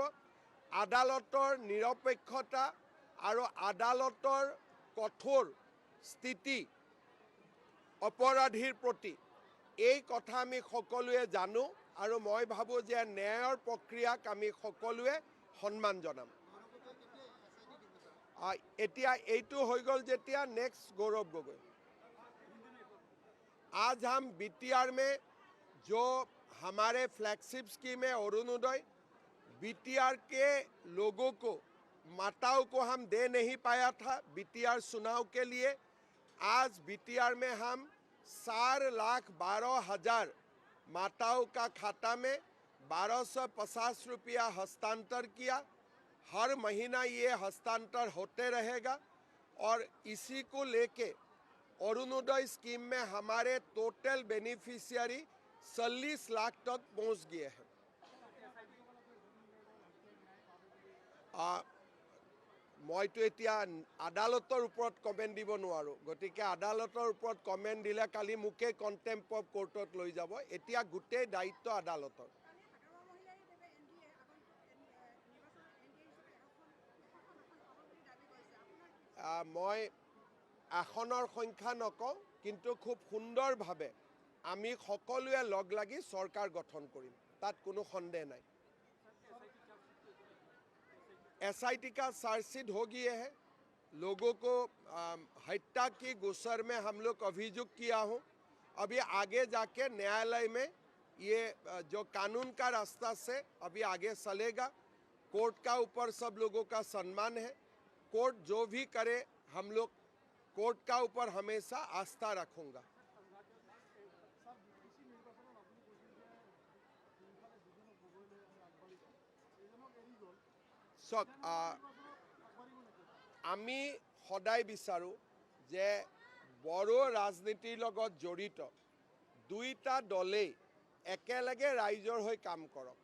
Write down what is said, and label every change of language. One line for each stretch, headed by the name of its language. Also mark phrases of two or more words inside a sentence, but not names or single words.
Assamese: আদালতৰ নিৰপেক্ষতা আৰু আদালতৰ কঠোৰ স্থিতি অপৰাধীৰ প্ৰতি, এই কথা আমি সকলোৱে জানো আৰু মই ভাবোঁ যে ন্যায়ৰ প্ৰক্ৰিয়াক আমি সকলোৱে সন্মান জনাম। এতিয়া এইটো হৈ গ'ল যেতিয়া নেক্সট গৌৰৱ গগৈ।
Hindi: आज हम BTR में जो हमारे
English: flagship scheme
Hindi: है अरुणोदय, BTR के लोगों को, माताओं को हम दे नहीं पाया था BTR चुनाव के लिए। आज BTR में हम 4,12,000 माताओं का खाता में 1,250 रुपया हस्तांतर किया। हर महीना ये हस्तांतर होते रहेगा और इसी को लेके अरुणोदय स्कीम में हमारे
English: total beneficiary
Hindi: 40 लाख तक पहुंच गए हैं।
Assamese: মইতো এতিয়া আদালতৰ ওপৰত কমেণ্ট দিব নোৱাৰোঁ, গতিকে আদালতৰ ওপৰত কমেণ্ট দিলে কালি মোকে
English: contempt of court
Assamese: লৈ যাব। এতিয়া গোটেই দায়িত্ব আদালতৰ। মই আসনৰ সংখ্যা নকওঁ, কিন্তু খুব সুন্দৰভাৱে আমি সকলোৱে লগ লাগি চৰকাৰ গঠন কৰিম, তাত কোনো সন্দেহ নাই।
Hindi: SIT का चार्जशीट हो गया है। लोगों को हत्या की गोचर में हम लोग अभियुक्त किया हूँ। अभी आगे जाके न्यायालय में ये जो कानून का रास्ता से अभी आगे चलेगा। कोर्ट का ऊपर सब लोगों का सम्मान है। कोर्ट जो भी करे, हम लोग कोर्ट का ऊपर हमेशा आस्था रखूँगा।
Assamese: চক আমি সদায় বিচাৰোঁ যে বড়ো ৰাজনীতিৰ লগত জড়িত দুইটা দলেই একেলগে ৰাইজৰ হৈ কাম কৰক।